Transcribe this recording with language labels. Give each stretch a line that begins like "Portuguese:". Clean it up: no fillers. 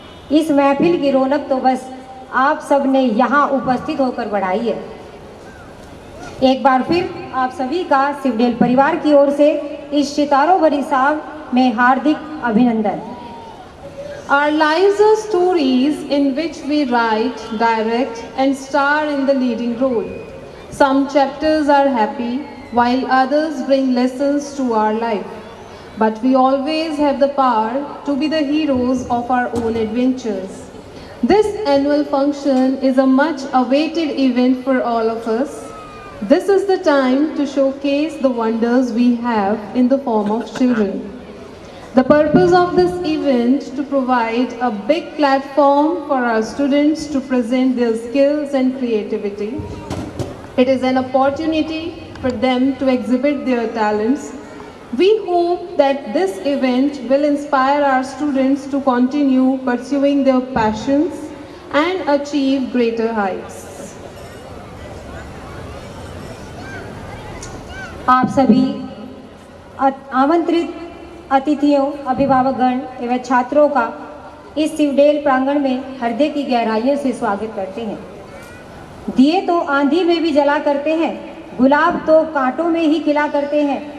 Hindi: इस महफिल की रौनक तो बस आप सब ने यहाँ उपस्थित होकर बढ़ाई है। एक बार फिर आप सभी का शिवडेल परिवार की ओर से इस सितारों भरी शाम में हार्दिक अभिनंदन।
English: Our lives are stories in which we write, direct and star in the leading role. Some chapters are happy, while others bring lessons to our life. But we always have the power to be the heroes of our own adventures. This annual function is a much awaited event for all of us. This is the time to showcase the wonders we have in the form of children. The purpose of this event to provide a big platform for our students to present their skills and creativity. It is an opportunity for them to exhibit their talents. We hope that this event will inspire our students to continue pursuing their passions and achieve greater heights.
Hindi: आप सभी आमंत्रित अतिथियों, अभिभावकगण एवं छात्रों का इस शिवडेल प्रांगण में हृदय की गहराइयों से स्वागत करते हैं। दिए तो आंधी में भी जला करते हैं, गुलाब तो कांटों में ही खिला करते हैं।